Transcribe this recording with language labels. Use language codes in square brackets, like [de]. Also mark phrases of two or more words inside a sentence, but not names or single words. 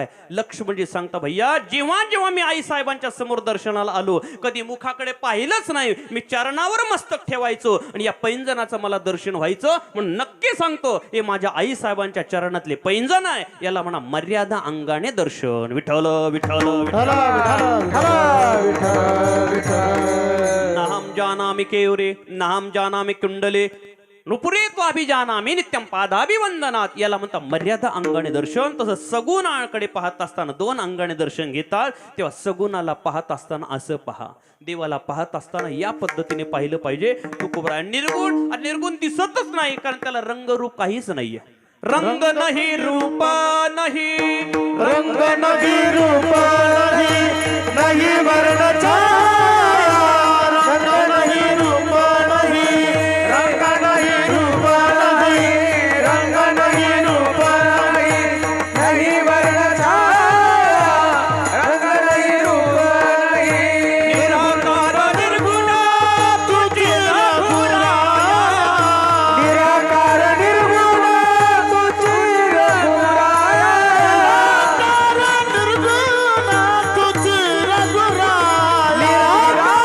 [mr] लक्ष्मणजी सांगता, भैया जेव्हा जेव्हा मी आई साहेबांच्या समोर दर्शनाला आलो, कधी मुखाकडे पाहिलंच नाही, मी चरणावर मस्तक ठेवायचो, आणि या पैंजणाचं मला दर्शन व्हायचं. म्हणून नक्की सांगतो, हे माझ्या आई साहेबांच्या चरणातले पैंजण आहे. याला म्हणा मर्यादा अंगाने दर्शन. [sa] विठ्ठल विठ्ठल नाहम जानामि केयुरे नाहम जानामि कुंडले नुपुरे त्वाभिजानामि नित्यम पादाभिवंदनात. [mr] याला म्हणतात मर्यादा अंगाने दर्शन. तसं सगुणाकडे पाहत असताना दोन अंगाने दर्शन घेतात. तेव्हा सगुणाला पाहत असताना असं पहा, देवाला पाहत असताना या पद्धतीने पाहिलं पाहिजे. तुकोबरा निर्गुण, निर्गुण दिसतच नाही, कारण त्याला रंग रूप काहीच नाहीये. रंग नाही रूप नाही, [hi] रंग नहीं रूप नहीं, नहीं वर्ण छाया, रंग नहीं रूप नहीं, रंग नहीं रूप नहीं, रंग नहीं रूप नहीं, नहीं वर्ण छाया, रंग नहीं रूप नहीं. [mr] निराकार निर्गुण तुझी रघुरा, निराकार निर्गुण तुझी रघुरा, निराकार निर्गुण तुझी रघुरा, निराकार